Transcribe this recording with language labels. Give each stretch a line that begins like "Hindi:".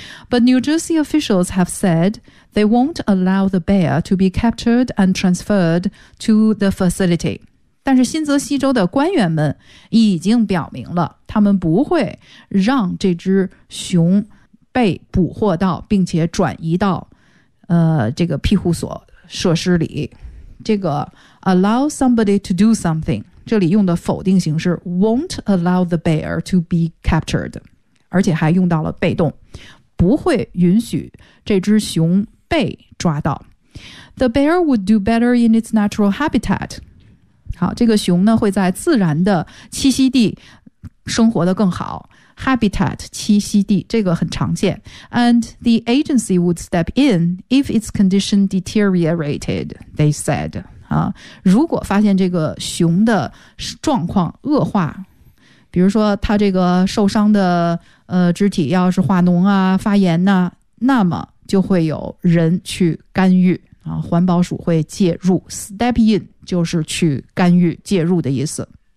English: But New Jersey officials have said they won't allow the bear to be captured and transferred to the facility。
Chinese: 但是新泽西州的官员们已经表明了他们不会让这只熊被捕获到并且转移到这个庇护所设施里。这个
English: allow somebody to do something，
Chinese: 这里用的否定形式
English: won't allow the bear to be captured，
Chinese: 而且还用到了被动，不会允许这只熊被抓到。
English: The bear would do better in its natural habitat。
Chinese: 好，这个熊呢会在自然的栖息地生活得更好。 Habitat 栖息地，这个很常见。
English: And the agency would step in if its condition deteriorated， they said。
Chinese: 啊，如果发现这个熊的状况恶化，比如说它这个受伤的肢体要是化脓啊、发炎呐、那么就会有人去干预啊，环保署会介入 ，step in 就是去干预、介入的意思。